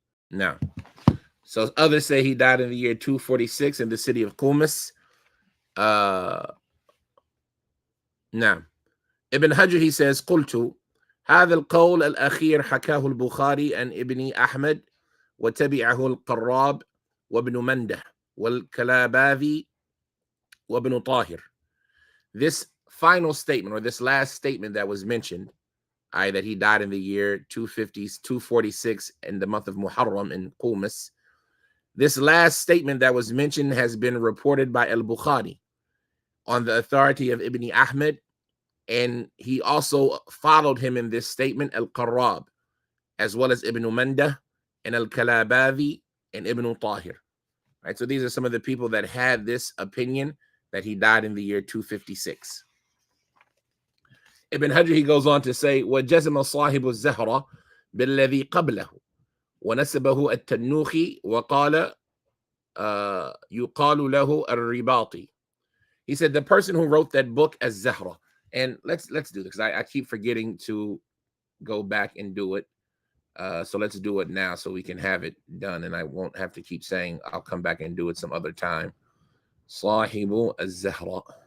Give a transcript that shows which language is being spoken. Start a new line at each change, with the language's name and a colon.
English: Now, so others say he died in the year 246 in the city of Qummas. Now, Ibn Hajar, he says,
Arabic: قلت هذا القول الأخير حكاه البخاري عن ابن أحمد وتبعه القراب وابن منده والكلاباذي وابن طاهر.
English: This final statement, or this last statement that was mentioned, that he died in the year 246 in the month of Muharram in Qummas. This last statement that was mentioned has been reported by al-Bukhari on the authority of Ibn Ahmad, and he also followed him in this statement, al-Qarrab, as well as Ibn Mandah and al-Kalabadi and Ibn Tahir. Right, so these are some of the people that had this opinion that he died in the year 256. Ibn Hajar, he goes on to say,
Arabic: وَجَزَمَ صَاحِبُ الزَّهْرَةِ بِالَّذِي قَبْلَهُ وَنَسَبَهُ التَّنُّوخِ وَقَالَ يُقَالُ لَهُ الرِّبَاطِ.
English: He said the person who wrote that book as Zahra, and let's do this because I keep forgetting to go back and do it. So let's do it now so we can have it done, and I won't have to keep saying I'll come back and do it some other time. Sahibu az-Zahra.